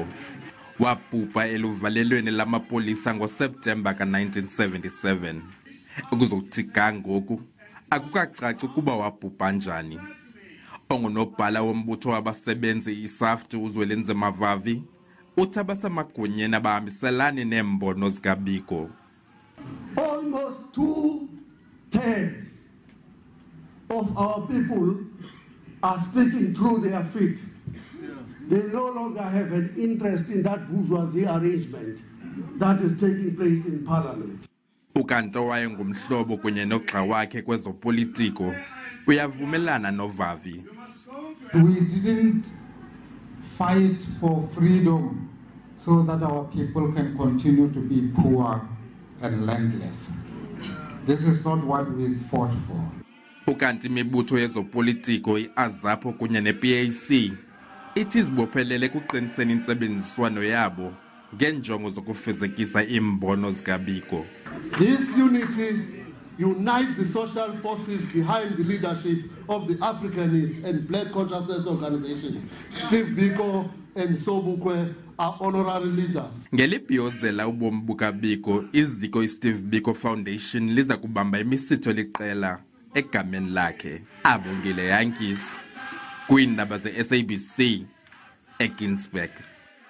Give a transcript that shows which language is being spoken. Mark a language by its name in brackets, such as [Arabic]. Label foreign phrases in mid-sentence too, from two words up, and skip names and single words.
[Xhosa] Wabhubha eluvalelweni lamapolisa ngoSeptemba ka-1977. Ukuzothi kangoku akukacaci ukuba wabhubha njani. Unobhala wombutho wabasebenzi iSAFTU uZwelinzima Vavi uthi abasemagunyeni abahambiselani neembono zikaBiko. [English] Almost 2/3 of our people are speaking through their feet. They no longer have an interest in that bourgeoisie arrangement that is taking place in parliament. [Xhosa] Ukanto wayengumhlobo kunye nogxa wakhe kwezopolitiko uyavumelana noVavi. [English] We didn't fight for freedom so that our people can continue to be poor and landless. This is not what we fought for. [Xhosa] Ukanti imibutho yezopolitiko iAzapo kunye nePAC ithi izibophelele ekuqiniseni intsebenziswano yabo ngenjongo zokufezekisa imbono zikaBiko. [English] This unity unites the social forces behind the leadership of the Africanist and Black Consciousness Organization. Steve Biko and Sobukwe are honorary leaders. [Xhosa] Ngelibhiyozela ubomi bukaBiko, iziko iSteve Biko Foundation liza kubamba imisitho liqela egameni lakhe. Abongile Yankees, kwiindaba ze-SABC, eGinsberg.